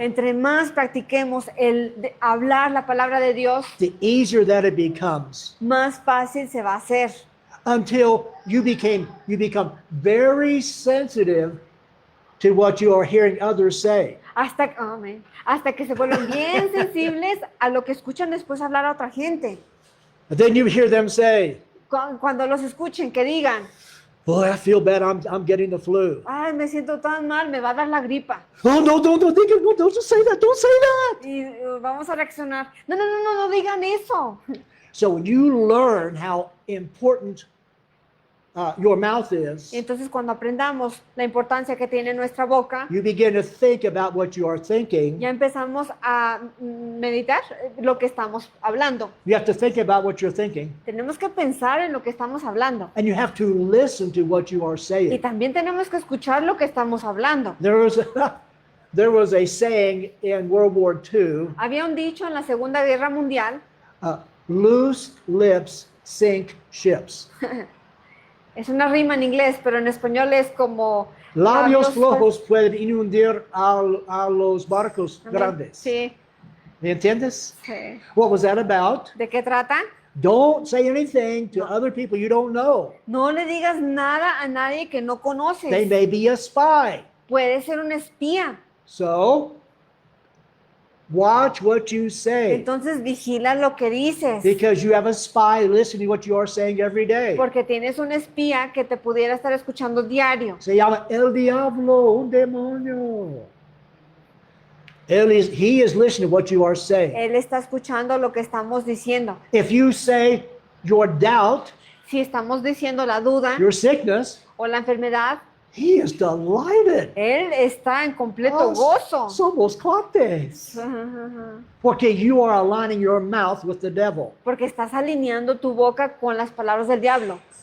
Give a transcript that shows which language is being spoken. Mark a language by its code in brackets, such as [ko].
[es] Entre más practiquemos hablar la palabra de Dios, [en] the easier that it becomes [es] más fácil se va a hacer. [en] until you become very sensitive to what you are hearing others say. [es] Hasta que se vuelvan bien sensibles a lo que escuchan después hablar a otra gente. [en] And then you hear them say, [es] Cuando los escuchen, que digan, [en] boy, I feel bad, I'm getting the flu. [es] ay, me siento tan mal, me va a dar la gripa. [en] Oh, no, don't say that, don't say that. [es] Y vamos a reaccionar, no digan eso. [en] So when you learn how important your mouth is, [es] Entonces, cuando aprendamos la importancia que tiene nuestra boca, [en] you begin to think about what you are thinking. [es] ya empezamos a meditar lo que estamos hablando. [en] You have to think about what you're thinking. [es] Tenemos que pensar en lo que estamos hablando. [en] And you have to listen to what you are [es] Y [en] saying. [es] también tenemos que escuchar lo que estamos hablando. [en] There was a saying in World War II, [es] Había un dicho en la Segunda Guerra Mundial, [en] loose lips sink ships. [es] es una rima en inglés, pero en español es como... Labios flojos pueden inundar a los barcos grandes. Sí, ¿Me entiendes? sí. [en] What was that about? [es] ¿De qué trata? [en] Don't say anything to other people you don't know. [es] No le digas nada a nadie que no [en] They [es] conoces. [en] may be a spy. [es] Puede ser un espía. [en] So, Watch what you say. [es] Entonces vigila lo que dices. [en] Because you have a spy listening to what you are saying every day. [es] Porque tienes un espía que te pudiera estar escuchando diario. Se llama el diablo, un demonio. [en] He is listening to what you are saying. [es] Él está escuchando lo que estamos diciendo. [en] If you say your doubt, [es] Si estamos diciendo la duda [en] your sickness, [es] o la enfermedad, [en] he is delighted. [es] Él está en completo Oh, gozo. somos cuates. Porque [en] you are aligning your mouth with the devil. [es] Porque estás alineando tu boca con las palabras del diablo.